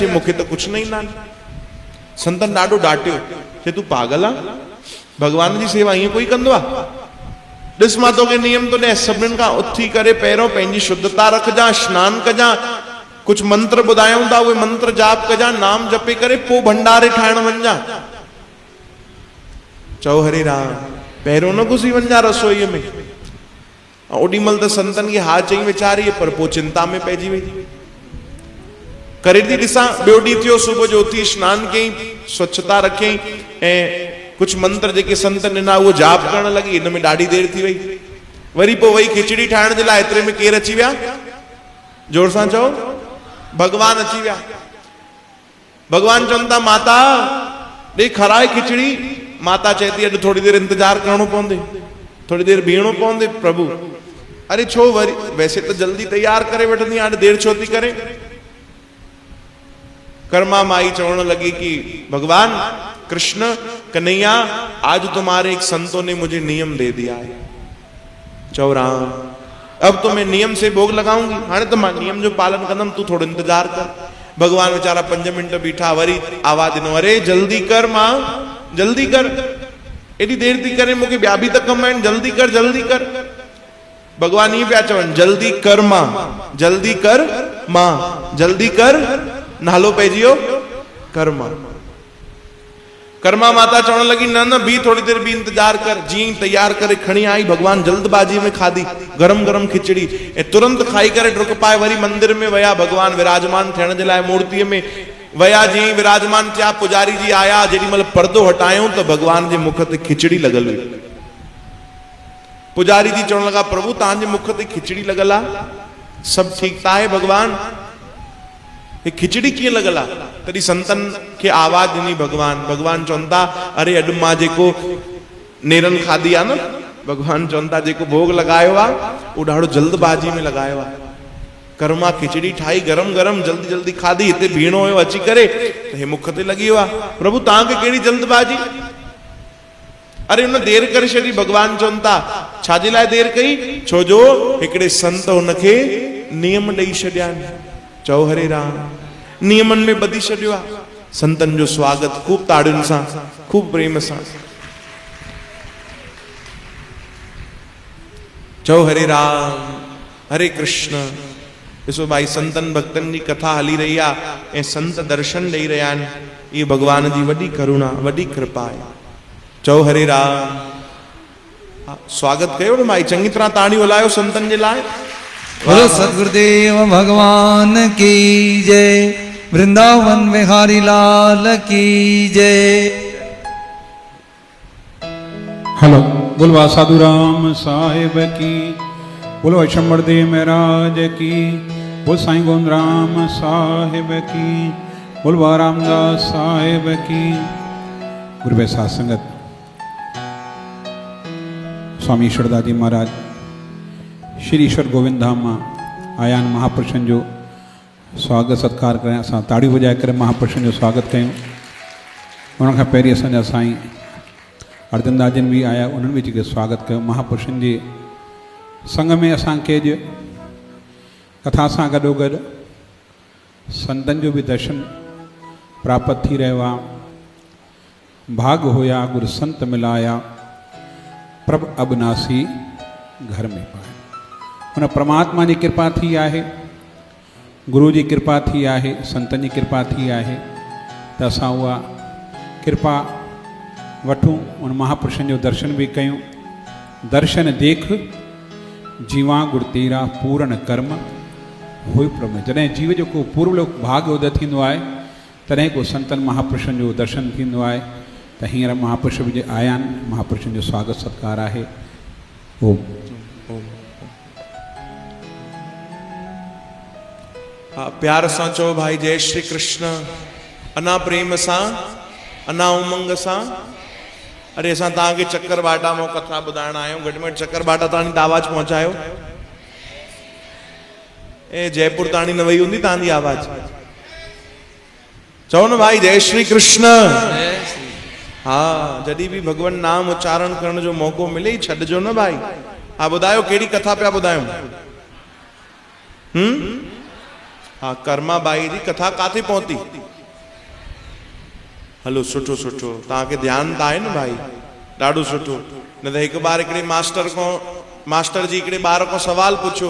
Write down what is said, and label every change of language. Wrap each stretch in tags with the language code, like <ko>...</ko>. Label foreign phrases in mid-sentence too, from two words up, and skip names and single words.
<sd>चई मूंखे त कुझु न ईंदा आहिनि। संतन ॾाढो डांटियो, चई तूं पागल आहे, भगवान जी सेवा ईअं कोई कंदो आहे? ॾिस मां तोखे नियम तो ॾियां, सभिनीनि खां उथी करे पहिरियों पंहिंजी शुद्धता रखजां, स्नान कजां, कुछ मंत्र ॿुधायूं था उहे मंत्र जाप कजां, नाम जपे करे पोइ भंडारे ठाहिण वञजां। चओ हरे राम, पहिरियों न घुसी वञजां रसोईअ में। ओॾी महिल त संतनि खे हा चई वीचारी, पर पोइ चिंता में पइजी वई। करे थी ॾिसां, ॿियो ॾींहुं थियो, सुबुह जो उथी स्नान कयईं, स्वच्छता रखियईं ऐं कुछ मंत्र जेके संत ॾिना उहो जाप करण लॻी। इन में ॾाढी देरि थी वई। वरी पोइ वई खिचड़ी ठाहिण जे लाइ, एतिरे में केरु अची विया? जोर सां चओ, भगवान अची विया। भगवान चवनि था, माता ॾे खाराए खिचड़ी। माता चए थी, अॼु थोड़ी देरि इंतजार करणो पवंदे, थोड़ी देरि बीहणो पवंदे। प्रभु अरे छो वरी,</sd> <hi>वैसे तो</hi> <sd>जल्दी तैयार करे वठंदी, हाणे देरि छो थी करे?</sd> <hi>कर्मा</hi> <sd>माई चवण लगी कि</sd> <hi>भगवान कृष्ण कन्हैया, आज तुम्हारे एक संतों ने मुझे नियम दे दिया है। चौ राम, अब तो मैं नियम से भोग लगाऊंगी, हाँ तो मैं नियम</hi> <sd>जो पालन कंदम,</sd> <hi>तू थोड़ा इंतजार कर।</hi> <sd>भगवान बेचारा 5 मिनट बीठा, वरी आवाज ॾिनो, अरे जल्दी कर मां, जल्दी कर, एडी देर थी करे, मूंखे ॿिया बि त कम आहिनि, जल्दी कर जल्दी कर। भगवान ये पिया चवनि, जल्दी कर मां, जल्दी कर मां, जल्दी कर, नालो पइजी वियो कर्मा। कर्मा माता चवण लगी, न न बी थोड़ी देर बी इंतजार कर। जी तैयार करे खणी आई, भगवान जल्दबाजी में खाधी गरम गरम खिचड़ी ऐं तुरंत खाई करे डुक पाए वरी मंदिर में वया। भगवान विराजमान थियण जे लाइ मूर्तिअ में वया। जी विराजमान थिया, पुजारी जी आया, जेॾी महिल पर्दो हटायूं त भगवान जे मुख ते खिचड़ी लॻल हुई। पुजारी जी चवण लगा, प्रभु तव्हांजे मुख ते खिचड़ी लॻल आहे, सभु ठीकु त आहे भगवान? खिचड़ी कीअं लॻल आहे? तॾहिं संतन खे आवाज ॾिनी भगवान। भगवान चवनि था, अरे अॼु मां जेको नेरन खाधी आहे न, भगवान चवनि था जेको भोग लॻायो आहे उहो ॾाढो जल्दबाजी में लॻायो आहे। कर्मा खिचड़ी ठाही गरम गरम, जल्दी जल्दी खाधी, हिते बीहणो हुयो अची करे त हे मुख ते लॻी वियो आहे। प्रभु तव्हांखे कहिड़ी जल्दबाजी? अरे हुन देर करे छॾी। भगवान चवनि था, छाजे लाइ देर कई? छो जो हिकिड़े संत हुनखे नियम ॾेई छॾिया आहिनि। चओ हरे राम, नियमन में ॿधी छॾियो आहे। संतन जो स्वागत खूब ताड़ियुनि सां, खूब प्रेम सां। चओ हरे राम, हरे कृष्ण। ॾिसो भाई, संतन भक्तन जी कथा हली रही आहे ऐं संत दर्शन ॾेई रहिया आहिनि। ये भगवान जी वॾी करुणा, वॾी कृपा आहे। चओ हरे राम। स्वागत कयो न भाई, चङी तरह ताड़ियूं हलायो संतन जे लाइ।</sd> <hi>बोलो सदगुरुदेव भगवान की जय, वृंदावन बिहारी लाल की जय। हेलो, बोलवा साधु राम साहिब की, बोलो अशंबर देव महाराज की, बोल साईं गोविंद राम साहिब की, बोलवा रामदास साहिब की।</hi> <sd>गुरु साध संगत, स्वामी ईश्वरदास जी महाराज श्री ईश्वर गोविंद धाम में आया महापुरुषन जो स्वागत सत्कार करें। असां ताड़ी बजाए करे महापुरुषन जो स्वागत कयूं। उनखां पहिरीं असांजा साईं अर्जनदास जन भी आया, उन्हनि बि जेके स्वागत कयो। महापुरुषन जे संग में असांखे अॼु कथा सां गॾोगॾु संतन जो भी दर्शन प्राप्त थी रहियो आहे।</sd> <pa>भाग होया गुर संत मिलाया, प्रभ अबनासी घर में पाए।</pa> <sd>उन परमात्मा जी कृपा थी आहे, गुरु जी कृपा थी आहे, संतन जी कृपा थी आहे, त असां उहा कृपा वठूं, उन महापुरुषनि जो दर्शन बि कयूं।</sd> <pa>दर्शन देख जीवा गुर तेरा पूर्ण कर्म हुई प्रमेय।</pa> <sd>जॾहिं जीव जो को पूर्व भाग उदय थींदो आहे तॾहिं को संतन महापुरुषनि जो दर्शन थींदो आहे। त हींअर महापुरुष बि आया आहिनि, महापुरुषनि जो स्वागत सत्कार आहे। ओम प्यार सां चओ भाई जय श्री कृष्ण। अना प्रेम सां, अना उमंग सां। अरे असां तव्हांखे चक्कर बाटा मां कथा ॿुधाइण आहियूं। घटि में घटि चक्कर बाटा ताणी त आवाज़ पहुचायो। ए जयपुर ताणी न वई हूंदी तव्हांजी आवाज़। चओ न भाई जय श्री कृष्ण। हाँ, जॾहिं बि भगवान नाम उच्चारण करण जो मौको मिले ई छॾिजो न भाई। हाँ ॿुधायो कहिड़ी कथा पिया ॿुधायूं? हाँ, कर्मा बाई जी कथा काथे पहुती? हलो सुठो सुठो, तव्हांखे ध्यानु त आहे न भाई, ॾाढो सुठो। न त हिकु बार हिकिड़े मास्टर जी हिकिड़े ॿार खां सवाल पुछियो।</sd>